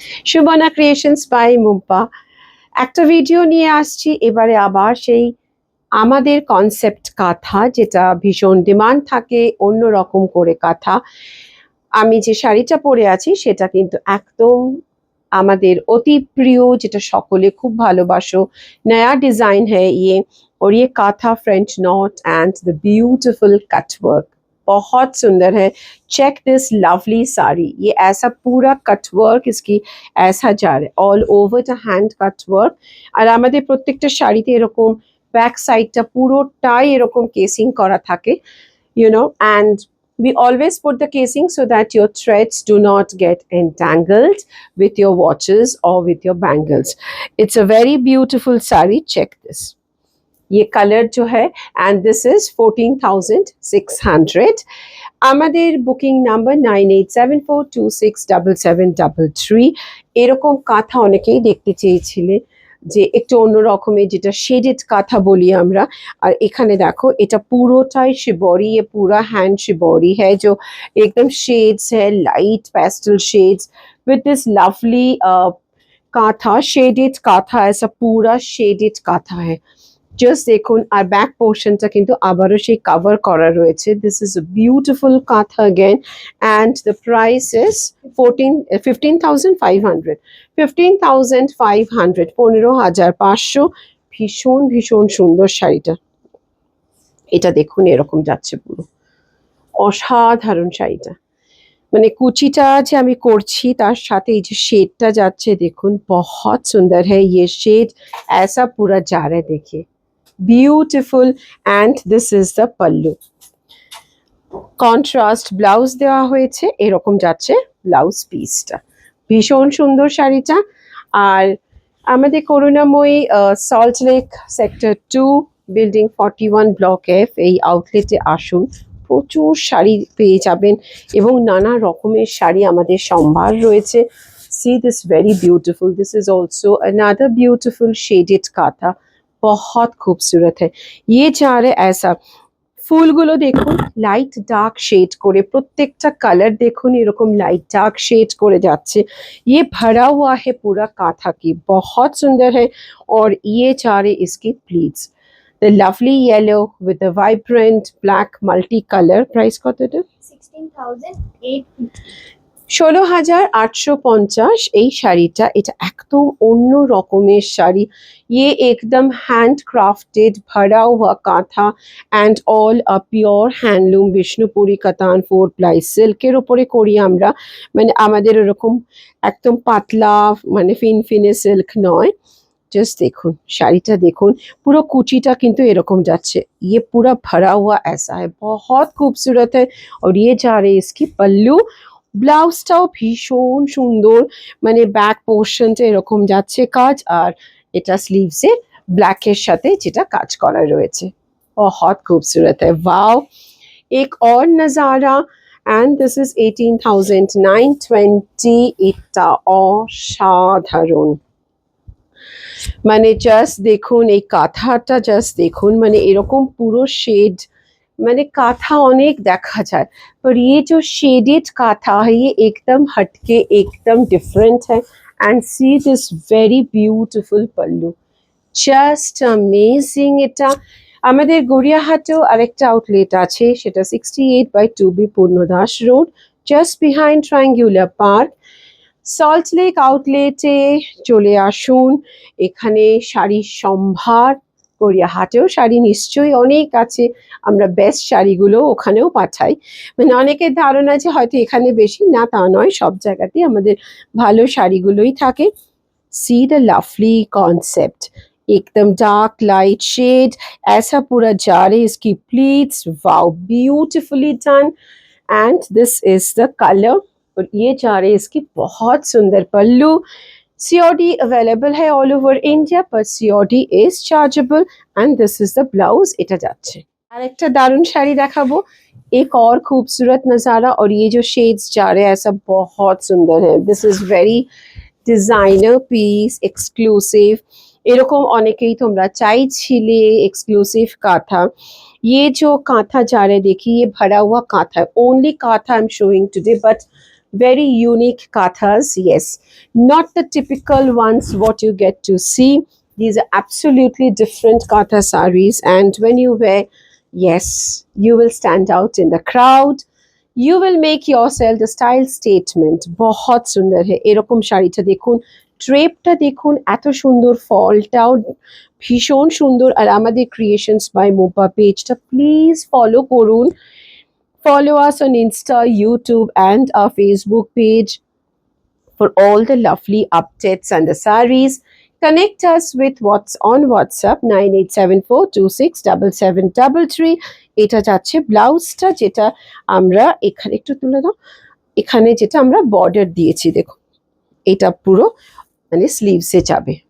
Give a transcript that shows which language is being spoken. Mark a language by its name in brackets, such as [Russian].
[Bangla] সুবনা creations by মুম্পা একটা video নিয়ে আসছি এবারে আবার সেই আমাদের কনসেপ্ট কাঁথা, যেটা ভীষণ ডিমান্ড থাকে অন্য রকম করে কাঁথা। আমি যে শাড়িটা পরে আছি সেটা কিন্তু একদম আমাদের অতি প্রিয়, যেটা সকলে খুব ভালোবাসো। [Hindi] নয়া ডিজাइन है ये, और ये काथा [English] French knot and the beautiful cut work [Hindi] बहुत सुंदर है। [English] check this lovely sari, [Hindi] ये ऐसा पूरा कट वर्क इसकी ऐसा जा रहा है, [English] All over the hand cut work. [Bangla] আর আমাদের প্রত্যেকটা শাড়িতে এরকম ব্যাক সাইডটা পুরোটাই এরকম কেসিং করা থাকে, [English] and we always put the casing so that your threads do not get entangled with your watches or with your bangles. It's a very beautiful sari. Check this. [Hindi] ये कलर जो है, [English] and this is 14,600. [Bangla] আমাদের booking number 9874267733। এরকম কাঁথা অনেকেই দেখতে চেয়েছিলে, যে একটু অন্য রকমের, যেটা শেডেড কাঁথা বলি আমরা। আর এখানে দেখো এটা পুরোটাই [Hindi] शिबोरी, ये पूरा हैंड शिबोरी है जो एकदम शेड्स है, [English] light pastel shades with this lovely kantha, [Hindi] shaded काथा, ऐसा पूरा शेडेड काथा है। [Bangla] জাস্ট দেখুন, আর ব্যাক পোর্শনটা কিন্তু আবারও সেই কভার করা রয়েছে। [English] This is a beautiful kantha again, and the price is 15,500। 15,500, 15,500। [Bangla] ভীষণ ভীষণ সুন্দর শাড়িটা। এটা দেখুন এরকম যাচ্ছে, পুরো অসাধারণ শাড়িটা। মানে কুচিটা যে আমি করছি তার সাথে এই যে শেডটা যাচ্ছে, দেখুন বহুত সুন্দর হ্যাঁ। [Hindi] ये शेड ऐसा पूरा जा रहा है, देखिए [English] beautiful, and this is the pallu। [Bangla] Contrast blouse দেওয়া হয়েছে, এরকম যাচ্ছে ব্লাউজ পিসটা। ভীষণ সুন্দর শাড়িটা। আর আমাদের করুণাময়ী salt lake sector 2 building 41 block F এই আউটলেটে আসুন, প্রচুর শাড়ি পেয়ে যাবেন এবং নানা রকমের শাড়ি আমাদের সম্ভার রয়েছে। [English] See this very beautiful, this is also another beautiful shaded kantha, [Hindi] बहुत खूबसूरत है। ये जा रहा है ऐसा, [Bangla] ফুলগুলো দেখুন লাইট ডার্ক শেড করে, প্রত্যেকটা কালার দেখুন এরকম লাইট ডার্ক শেড করে যাচ্ছে। [Hindi] ये भरा हुआ है पूरा काथा की, बहुत सुंदर है। और ये जा रहे इसकी pleats, [English] the lovely yellow with the vibrant black multi color। [Bangla] Price কত এটা? 16,850। 16,850 এই শাড়িটা। এটা একদম অন্য রকমের শাড়ি। [Hindi] ये एकदम हैंड क्राफ्टेड भरा हुआ काथा and all a pure handloom Bishnupuri কাতান 4 প্লাই [Bangla] সিল্কের উপরে করি আমরা। মানে আমাদের এরকম একদম পাতলা মানে ফিনফিনে সিল্ক নয়। জাস্ট দেখুন শাড়িটা দেখুন, পুরো কুচিটা কিন্তু এরকম যাচ্ছে। [Hindi] ये पूरा भरा हुआ ऐसा है, बहुत खूबसूरत है। और ये जा रहे इसकी पल्लू। [Bangla] ব্লাউজটাও ভীষণ সুন্দর, মানে ব্যাক পোর্শনটা এরকম যাচ্ছে কাজ, আর এটা স্লিভসে ব্ল্যাকের সাথে যেটা কাজ করা রয়েছে। [Hindi] बहुत खूबसूरत है, वाओ। एक और नज़ारा, [English] and this is 18,920। [Bangla] এটা অসাধারণ, মানে জাস্ট দেখুন এই কাঁথাটা, জাস্ট দেখুন মানে এরকম পুরো শেড, [Hindi] मैंने काथा अनेक देखा जाए पर ये जो शेडेड काथा है ये एकदम हटके एकदम डिफरेंट है। [English] And see this very beautiful pallu, just amazing. [Bangla] এটা আমাদের গড়িয়াহাটেও আরেকটা আউটলেট আছে, সেটা 68/2B Purnadas road, just behind triangular park. Salt lake আউটলেটে চলে আসুন, এখানে শাড়ির সম্ভার। গড়িয়াহাটেও শাড়ি নিশ্চয়ই অনেক আছে, আমরা বেস্ট শাড়িগুলো ওখানেও পাঠাই। মানে অনেকের ধারণা যে হয়তো এখানে বেশি, না তা নয়, সব জায়গাতেই আমাদের ভালো শাড়িগুলোই থাকে। [English] see the lovely concept, [Hindi] एकदम डार्क लाइट शेड, ऐसा पूरा जा रहे इसकी pleats, [English] Wow beautifully done. And this is the colour, [Hindi] और ये जा रहे इसकी बहुत सुंदर पल्लू। सीओडी अवेलेबल है [English] all over India, [Hindi] पर [English] COD is chargeable. And this is the blouse. [Bangla] এটা যাচ্ছে আর একটা দারুণ শাড়ি দেখাবো, [Hindi] एक और खूबसूरत नज़ारा। और ये जो शेड्स जा रहे हैं ऐसा बहुत सुंदर है। [English] This is very designer piece, exclusive. [Bangla] এরকম অনেকেই তোমরা চাইছিলে এক্সক্লুসিভ কাঁথা। [Hindi] ये जो कांथा जा रहा है देखिए, ये भरा हुआ कांथा है, [English] Only kantha I am showing today, but very unique kathas. Yes, not the typical ones what you get to see. These are absolutely different katha sarees, and when you wear, yes, you will stand out in the crowd. You will make yourself the style statement. [Bangla] बहुत সুন্দর है এরকম শাড়িটা দেখুন, ট্রেপটা দেখুন, এত সুন্দর, ফলটাও ভীষণ সুন্দর। আর আমাদের ক্রিয়েশনস বাই মোপা পেজটা প্লিজ ফলো করুন। [English] Follow us on Insta, YouTube, and our Facebook page for all the lovely updates and the sarees. Connect us with what's on WhatsApp 9874267733. [Bangla] এটা যাচ্ছে ব্লাউজটা, যেটা আমরা এখানে একটু তুলে দাও, এখানে যেটা আমরা বর্ডার দিয়েছি দেখো, এটা পুরো মানে স্लीव्स से जाबे।